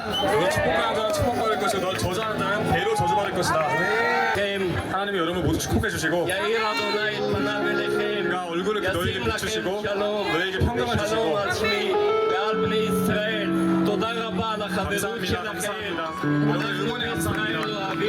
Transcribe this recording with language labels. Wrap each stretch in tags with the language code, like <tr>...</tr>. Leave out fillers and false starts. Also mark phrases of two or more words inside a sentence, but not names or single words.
<ko>너 축복하는 자는 축복받을 것이고 너 저주하는 자는 대로 저주받을 것이다. 하나님이 여러분 모두 축복해 주시고</ko> <he>יאיר אדוני את פניו אליכם,</he> <ko>그가 얼굴을 너에게</ko> <he>ישים לכם</he> <ko>비추시고</ko> <he>שלום</he> <ko>너에게 평강을</ko> <he>ושלום</he> <ko>주시고</ko> <he>עצמי ועל בני ישראל. תודה רבה על החברות</he> <ko>감사합니다.</ko> <he>שלכם.</he> <ko>감사합니다. 오늘 응원에 감사합니다.</ko>